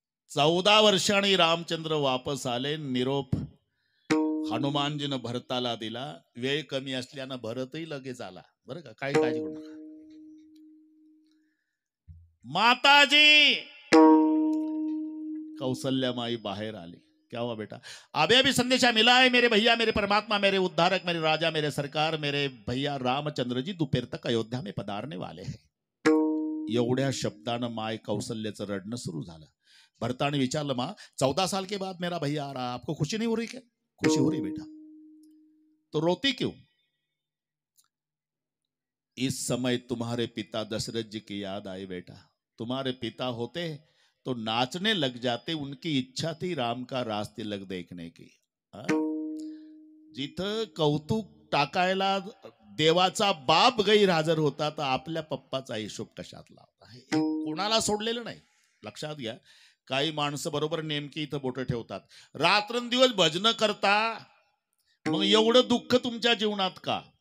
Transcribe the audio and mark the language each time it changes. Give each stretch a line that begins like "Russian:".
Marathi: 14 वर्षांनी रामचंद्र वापस आले. निरोप हनुमानजीनं भरताला दिला. वेळ कमी असल्यानं भरतही लगेच आला. बरं का, काही काळजी करू नका. माताजी कौशल्या माई बाहर आली.
Hindi: क्या हुआ बेटा? अभी अभी संदेशा मिला है मेरे भैया, मेरे परमात्मा, मेरे उद्धारक, मेरे राजा, मेरे सरकार, मेरे भैया रामचंद्र जी दोपहर तक अयोध्या में पधारने वाले हैं.
Marathi: एवढ्या शब्दानं माय कौशल्याचं रडणं सुरू झालं. भरताने विचारलं,
Hindi: माँ 14 साल के बाद मेरा भैया आ रहा, आपको खुशी नहीं हो रही क्या? खुशी हो रही बेटा. तो रोती क्यों? इस समय तुम्हारे पिता दशरथ जी की याद आई बेटा. तुम्हारे पिता होते तो नाचने लग जाते, उनकी इच्छा थी राम का रास तिलक देखने की।
Marathi: जिथं कौतुक टाकायला देवाचा बाप गैरहजर होता, तर आपल्या पप्पाचा हिशोब कशात लावता, हे कोणाला सोडलेलं नाही. लक्षात घ्या, काही माणसं बरोबर नेमकी इथं बोट ठेवतात, रात्रंदिवस भजन करता, मग एवढं दुःख तुमच्या जीवनात का?